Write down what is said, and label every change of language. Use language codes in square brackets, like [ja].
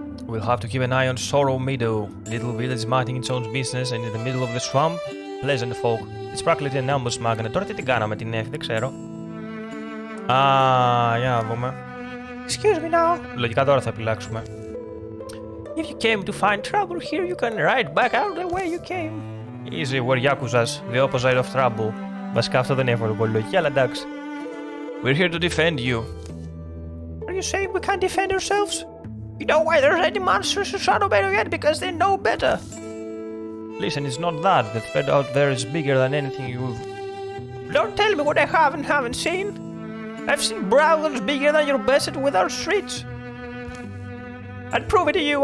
[en] We'll have to keep an eye on Sorrow Meadow. Little village minding its own business and in the middle of the swamp, pleasant folk. It's practically an ambush magnet. [el] Τώρα τι την κάναμε την F, δεν ξέρω. Α, για να δούμε. [en] Excuse me now. [el] Λογικά τώρα θα επιλέξουμε. [en] If you came to find trouble here, you can ride back out the way you came. Easy, we're Yakuzas, the opposite of trouble. [el] Βασικά αυτό δεν εύκολο πολύ λογική, αλλά εντάξει. [en] We're here to defend you. Are you saying we can't defend ourselves? You know why there's any monsters in Shadow Meadow yet? Because they know better. Listen, it's not that. The threat out there is bigger than anything you've... Don't tell me what I haven't seen. I've seen brothers bigger than your bested with our streets. I'll prove it to you.